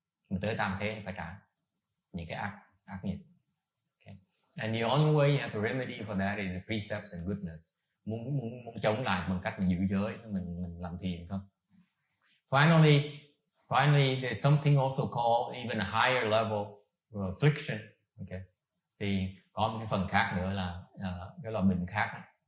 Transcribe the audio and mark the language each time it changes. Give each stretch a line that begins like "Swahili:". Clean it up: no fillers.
Vietnamese: Mình tới tam thế phải trả những cái ác nghiệp.
English: Okay. And the only way you have to remedy for that is the precepts and goodness.
Vietnamese: Muốn chống lại bằng cách mình giữ giới, mình làm thiền thôi. Finally,
English: Finally, there's something also called even a higher level of affliction. Okay.
Vietnamese: Thì có một cái phần khác nữa là cái loại bệnh khác.